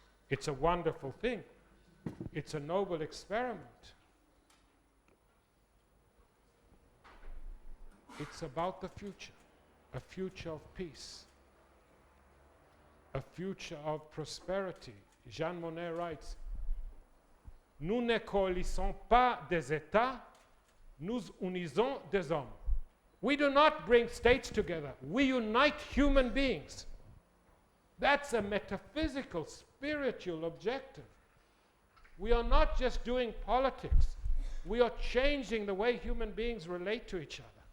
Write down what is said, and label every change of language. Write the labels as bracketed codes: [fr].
[en] It's a wonderful thing. It's a noble experiment. It's about the future, a future of peace, a future of prosperity. Jean Monnet writes, [fr] nous ne coalisons pas des États, nous unisons des hommes. [en] We do not bring states together. We unite human beings. That's a metaphysical, spiritual objective. We are not just doing politics. We are changing the way human beings relate to each other.